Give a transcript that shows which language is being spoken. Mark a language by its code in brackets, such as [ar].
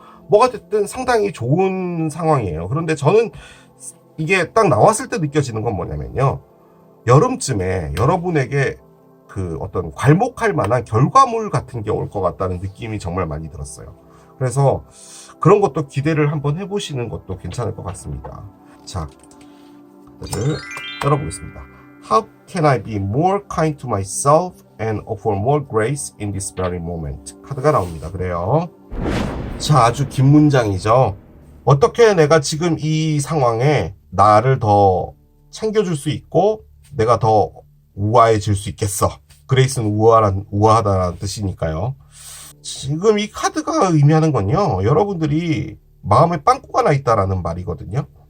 [ko] 뭐가 됐든 상당히 좋은 상황이에요. 그런데 저는 이게 딱 나왔을 때 느껴지는 건 뭐냐면요, 여름쯤에 여러분에게 그 어떤 괄목할 만한 결과물 같은 게 올 것 같다는 느낌이 정말 많이 들었어요. 그래서 그런 것도 기대를 한번 해보시는 것도 괜찮을 것 같습니다. 자, 카드를 열어보겠습니다. [en] How can I be more kind to myself and offer more grace in this very moment? [ko] 카드가 나옵니다. 그래요. 자, 아주 긴 문장이죠. 어떻게 내가 지금 이 상황에 나를 더 챙겨줄 수 있고 내가 더 우아해질 수 있겠어. 그레이스는 우아하다라는 뜻이니까요. 지금 이 카드가 의미하는 건요, 여러분들이 마음에 빵꾸가 나 있다라는 말이거든요.